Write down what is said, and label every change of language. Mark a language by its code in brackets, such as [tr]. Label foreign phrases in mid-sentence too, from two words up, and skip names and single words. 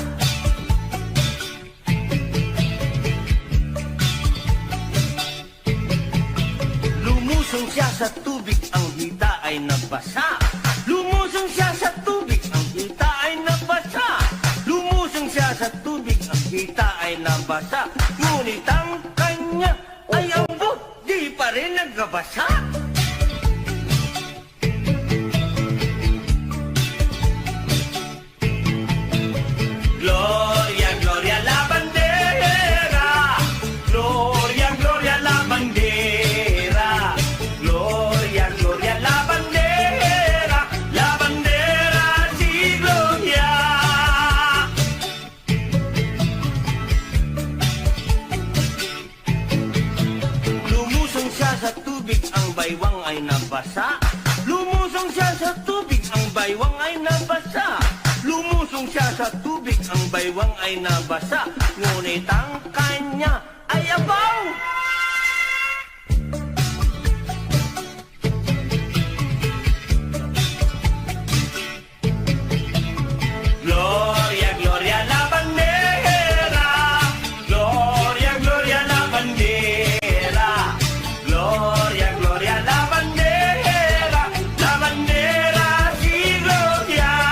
[tl] Lumusong siya sa tubig, ang hita ay nabasa. Lumusong siya sa tubig, ang hita ay nabasa. Lumusong siya sa tubig, ang hita ay nabasa. Ngunit ang kanya ay ambot, di pa rin nagbabasa. [es] Gloria, gloria a la bandera, gloria, gloria a la bandera, gloria, gloria a la bandera sí gloria. [tl] Lumusong siya sa tubig, ang baywang ay nabasa. Lumusong siya sa tubig, ang baywang ay nabasa. Lumusong siya sa tubig, ang baywang ay nabasa. Ngunit ang kanya ay abaw. [es] Gloria, gloria a la bandera, gloria, gloria a la bandera, gloria, gloria a la bandera sí gloria.